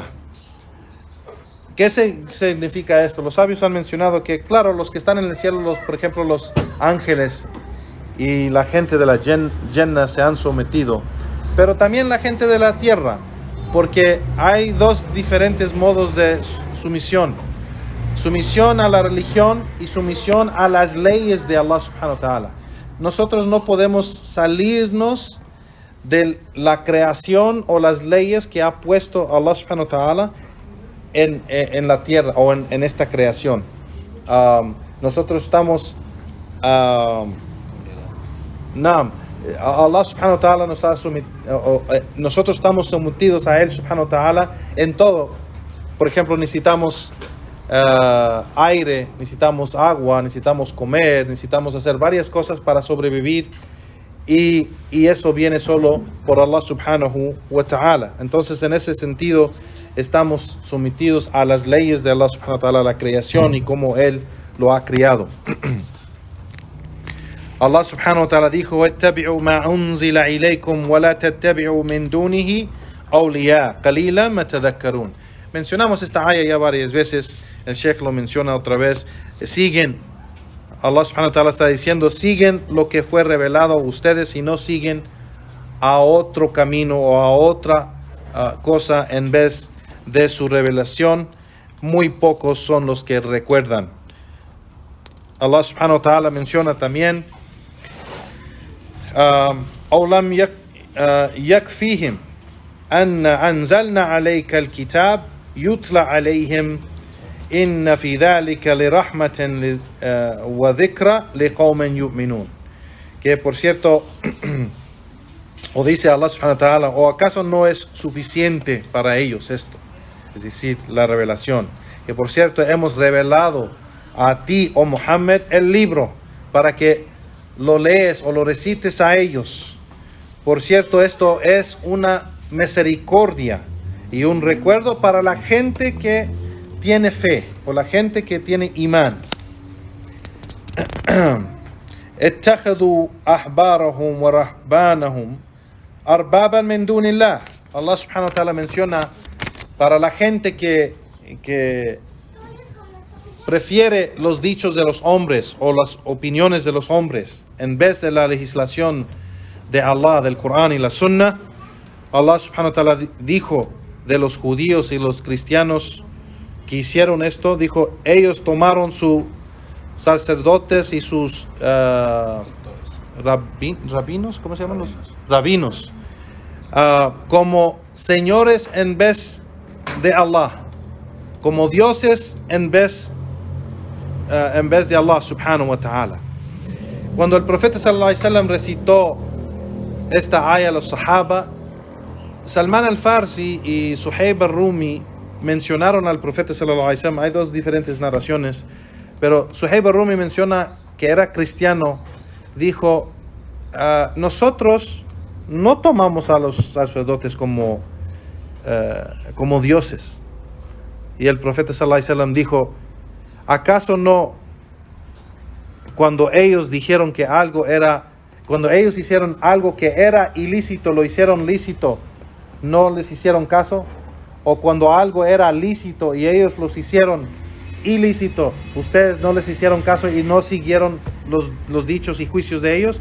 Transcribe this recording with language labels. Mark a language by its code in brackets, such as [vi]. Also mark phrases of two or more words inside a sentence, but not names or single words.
[es] ¿Qué significa esto? Los sabios han mencionado que, claro, los que están en el cielo, por ejemplo, los ángeles y la gente de la Jannah se han sometido, pero también la gente de la tierra, porque hay dos diferentes modos de sumisión. Sumisión a la religión y sumisión a las leyes de Allah [ar] سبحانه وتعالى. [es] Nosotros no podemos salirnos de la creación o las leyes que ha puesto Allah [ar] سبحانه وتعالى [es] en la tierra o en esta creación. Nosotros estamos Allah [ar] سبحانه وتعالى [es] nos ha nosotros estamos sometidos a él [ar] سبحانه وتعالى [es] en todo. Por ejemplo, necesitamos aire, necesitamos agua, necesitamos comer, necesitamos hacer varias cosas para sobrevivir, y eso viene solo por Allah [ar] سبحانه وتعالى. [es] Entonces, en ese sentido, estamos sometidos a las leyes de Allah [ar] سبحانه وتعالى, [es] la creación y cómo él lo ha creado. [ar] الله سبحانه وتعالى dijo: "واتبعوا ما أنزل إليكم ولا تتبعوا من دونه أولياء قليلا ما تذكرون." [es] Mencionamos esta aya ya varias veces, el Sheikh lo menciona otra vez. Allah [ar] سبحانه وتعالى [es] está diciendo, siguen lo que fue revelado a ustedes y no siguen a otro camino o a otra cosa en vez de su revelación. Muy pocos son los que recuerdan. Allah [ar] سبحانه وتعالى [es] menciona también, [ar] أو لم يكفيهم أن أنزلنا عليك الكتاب يتلى عليهم إن في ذلك لرحمة وذكرى لقوم يؤمنون. [es] Que por cierto, o dice Allah [ar] سبحانه وتعالى, [es] ¿o acaso no es suficiente para ellos esto? Es decir, la revelación. Que por cierto hemos revelado a ti, oh Muhammad, el libro para que lo lees o lo recites a ellos. Por cierto, esto es una misericordia y un recuerdo para la gente que tiene fe o la gente que tiene imán. [ar] اتخذوا أحبارهم ورهبانهم أربابا من دون الله. [es] Allah [ar] سبحانه وتعالى [es] menciona para la gente que que prefiere los dichos de los hombres o las opiniones de los hombres en vez de la legislación de Allah, del Corán y la Sunna, Allah [ar] سبحانه وتعالى [es] dijo de los judíos y los cristianos que hicieron esto, dijo, ellos tomaron sus sacerdotes y sus rabinos, ¿cómo se llaman los? Rabinos, como señores en vez de Allah, como dioses en vez de Allah [ar] سبحانه وتعالى. [es] Cuando el profeta [ar] صلى الله عليه وسلم [es] recitó esta aya a los sahaba, Salman al-Farsi y Suhaib al-Rumi mencionaron al profeta [ar] صلى الله عليه وسلم. [es] Hay dos diferentes narraciones, pero Suhaib al-Rumi menciona que era cristiano. Dijo, nosotros no tomamos a los sacerdotes como dioses. Y el profeta [ar] صلى الله عليه وسلم [es] dijo, ¿acaso no cuando ellos dijeron que cuando ellos hicieron algo que era ilícito, lo hicieron lícito, no les hicieron caso? O cuando algo era lícito y ellos los hicieron ilícito, ustedes no les hicieron caso y no siguieron los dichos y juicios de ellos?